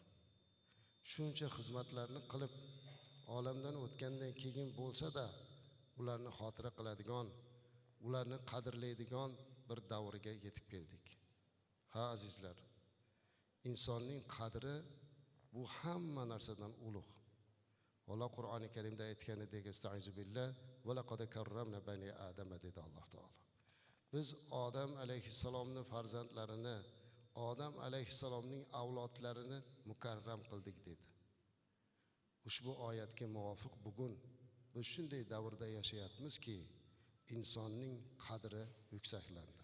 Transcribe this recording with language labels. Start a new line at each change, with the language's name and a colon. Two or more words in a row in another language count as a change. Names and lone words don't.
Uzbek: Shuncha xizmatlarni qilib, olamdan o'tgandan keyin bo'lsa-da, ularni xotira qiladigan, ularni qadrlaydigan bir davrga yetib keldik. Ha azizlar, insonning qadri bu hamma narsadan ulug'. Alloh Qur'oni Karimda aytganidek
Arabic: "أستعيذ بالله ولقد كرمنا بني آدم"
Uzbek: dedi Alloh taolo. Biz Odam alayhissalomning farzandlarini, Odam alayhissalomning avlodlarini mukarram qildik dedi. Ushbu oyatga muvofiq bugun biz shunday davrda yashayapmizki, insonning qadri yuksaklandi.